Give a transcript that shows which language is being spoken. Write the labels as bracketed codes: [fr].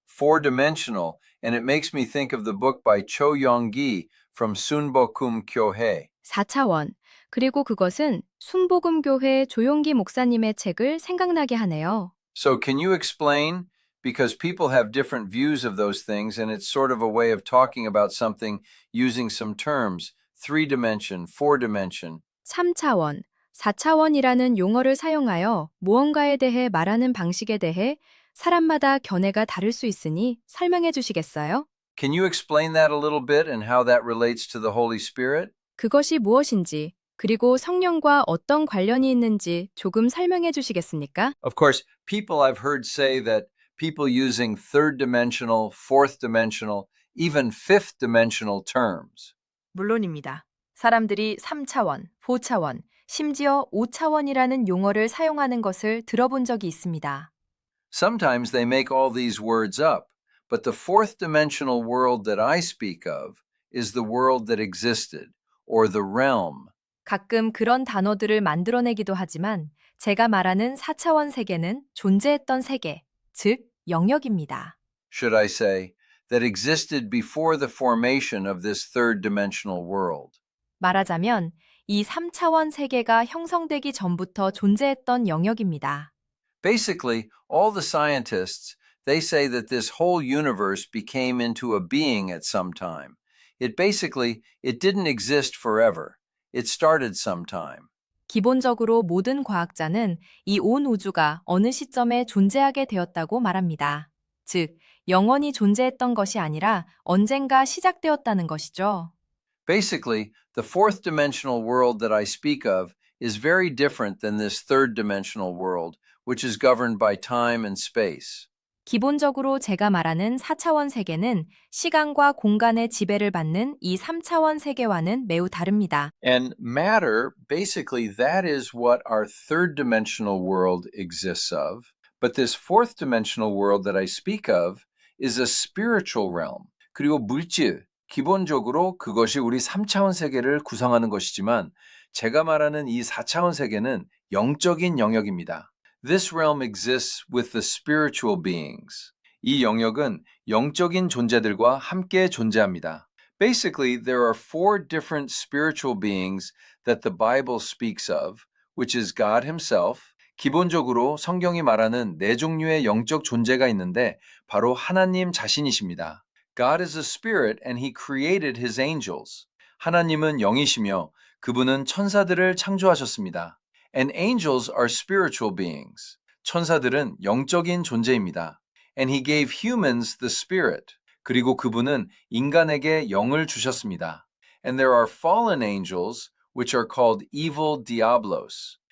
[en] Four-dimensional, and it makes me think of the book by Cho Young-gi from Sunbokum Kyohei. [ko] 4차원, 그리고 그것은 순복음교회 조용기 목사님의 책을 생각나게 하네요. [en] So can you explain? Because people have different views of those things, and it's sort of a way of talking about something using some terms, three-dimension, four-dimension. [ko] 3차원, 4차원이라는 용어를 사용하여 무언가에 대해 말하는 방식에 대해 사람마다 견해가 다를 수 있으니 설명해 주시겠어요? [en] Can you explain that a little bit and how that relates to the Holy Spirit? [ko] 그것이 무엇인지, 그리고 성령과 어떤 관련이 있는지 조금 설명해 주시겠습니까? [en] Of course, people I've heard say that people using third-dimensional, fourth-dimensional, even fifth-dimensional terms. [ko] 물론입니다. 사람들이 3차원, 4차원, 심지어 5차원이라는 용어를 사용하는 것을 들어본 적이 있습니다. [en] Sometimes they make all these words up, but the fourth-dimensional world that I speak of is the world that existed, or the realm. [ko] 가끔 그런 단어들을 만들어내기도 하지만 제가 말하는 4차원 세계는 존재했던 세계, 즉 영역입니다. [en] Should I say, that existed before the formation of this third-dimensional world. [ko] 말하자면 이 3차원 세계가 형성되기 전부터 존재했던 영역입니다. [en] Basically, all the scientists, they say that this whole universe became into a being at some time. It didn't exist forever. It started sometime. [ko] 기본적으로 모든 과학자는 이 온 우주가 어느 시점에 존재하게 되었다고 말합니다. 즉, 영원히 존재했던 것이 아니라 언젠가 시작되었다는 것이죠. [en] Basically, the fourth dimensional world that I speak of is very different than this third dimensional world, which is governed by time and space. [ko] 기본적으로 제가 말하는 4차원 세계는 시간과 공간의 지배를 받는 이 3차원 세계와는 매우 다릅니다. [en] And matter, basically, that is what our third dimensional world exists of. But this fourth dimensional world that I speak of is a spiritual realm. [ko] 그리고 물질, 기본적으로 그것이 우리 3차원 세계를 구성하는 것이지만 제가 말하는 이 4차원 세계는 영적인 영역입니다. [en] This realm exists with the spiritual beings. [ko] 이 영역은 영적인 존재들과 함께 존재합니다. [en] Basically, there are four different spiritual beings that the Bible speaks of, which is God Himself. [ko] 기본적으로 성경이 말하는 네 종류의 영적 존재가 있는데 바로 하나님 자신이십니다. [en] God is a spirit and He created His angels. [ko] 하나님은 영이시며 그분은 천사들을 창조하셨습니다. [en] And angels are spiritual beings. [ko] 천사들은 영적인 존재입니다. [en] And He gave humans the spirit. [ko] 그리고 그분은 인간에게 영을 주셨습니다. [en] And there are fallen angels, which are called evil diablos.